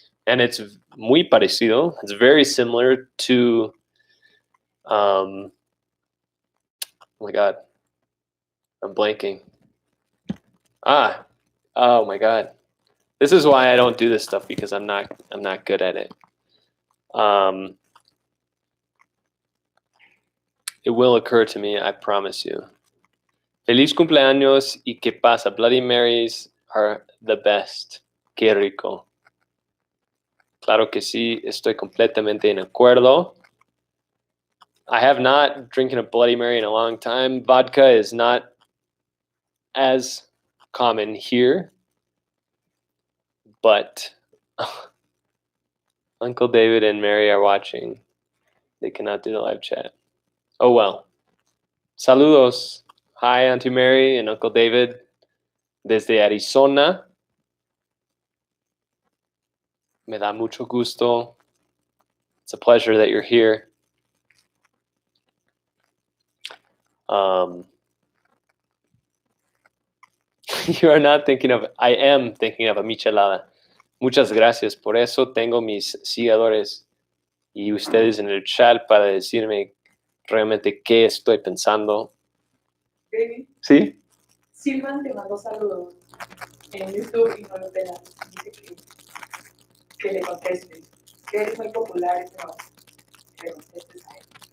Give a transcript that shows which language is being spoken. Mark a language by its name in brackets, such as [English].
[English] And it's [Spanish] muy parecido. [English] It's very similar to, oh my God, I'm blanking. Oh my God. This is why I don't do this stuff, because I'm not good at it. It will occur to me, I promise you. [Spanish] Feliz cumpleaños y qué pasa. [English] Bloody Marys are the best. [Spanish] Qué rico. Claro que sí, estoy completamente en acuerdo. [English] I have not drinking a Bloody Mary in a long time. Vodka is not as common here, but Uncle David and Mary are watching. They cannot do the live chat. Oh well. [Spanish] Saludos. [English] Hi, Auntie Mary and Uncle David [Spanish] desde Arizona. Me da mucho gusto. [English] It's a pleasure that you're here. You are not thinking of, I am thinking of a michelada. [Spanish] Muchas gracias. Por eso tengo mis seguidores y ustedes en el chat para decirme realmente qué estoy pensando. [English] Baby, [Spanish] ¿Sí? Silvan te mandó saludos en YouTube y no lo pelas. Dice que le contestes. Que eres muy popular, pero que le contestes a él.